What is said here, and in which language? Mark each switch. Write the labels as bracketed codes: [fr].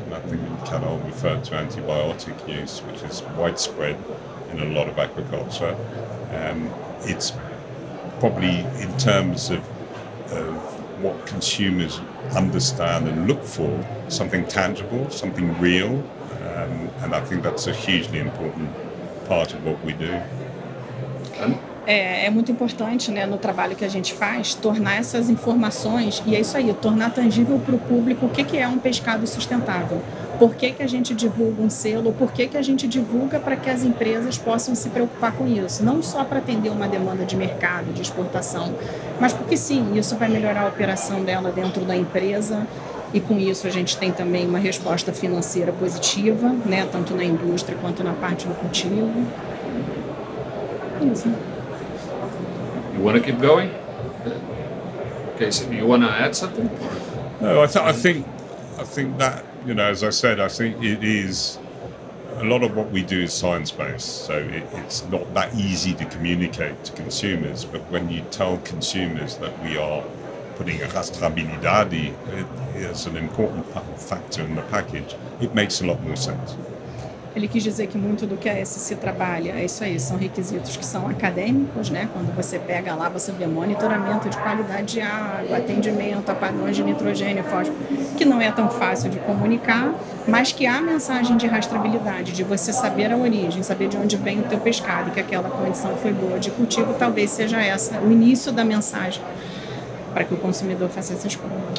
[en] And I think Carol referred to antibiotic use, which is widespread in a lot of agriculture. It's probably in terms of what consumers understand and look for, something tangible, something real. And I think that's a hugely important part of what we do. [pt] É muito importante, né, no trabalho que a gente faz, tornar essas informações, e é isso aí, tornar tangível para o público o que é um pescado sustentável. Por que a gente divulga um selo, por que a gente divulga para que as empresas possam se preocupar com isso. Não só para atender uma demanda de mercado, de exportação, mas porque sim, isso vai melhorar a operação dela dentro da empresa. E com isso a gente tem também uma resposta financeira positiva, né, tanto na indústria quanto na parte do cultivo. Isso. [en] You want to keep going? Okay, so you want to add something? No, I think that, you know, as I said, I think it is a lot of what we do is science-based, so it's not that easy to communicate to consumers. But when you tell consumers that we are putting a rastreabilidade as an important factor in the package, it makes a lot more sense. [pt] Ele quis dizer que muito do que a SC trabalha, é isso aí, são requisitos que são acadêmicos, né? Quando você pega lá, você vê monitoramento de qualidade de água, atendimento a padrões de nitrogênio, fósforo, que não é tão fácil de comunicar, mas que há mensagem de rastreabilidade, de você saber a origem, saber de onde vem o teu pescado, que aquela condição foi boa de cultivo, talvez seja essa, o início da mensagem, para que o consumidor faça essa escolha.